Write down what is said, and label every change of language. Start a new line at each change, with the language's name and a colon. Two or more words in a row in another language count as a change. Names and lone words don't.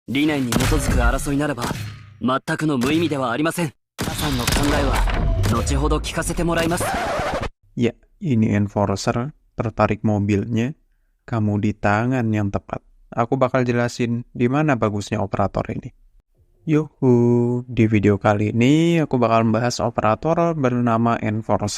Japanese: 理念に基づく争いならば、全くの無意味ではありません。皆さんの考えは、後ほど聞かせてもらいます。
Indonesian: Ya, ini enforcer, tertarik mobilnya, kamu di tangan yang tepat. Aku bakal jelasin di mana bagusnya operator ini. Yuhu, di video kali ini aku bakal membahas operator bernama enforcer.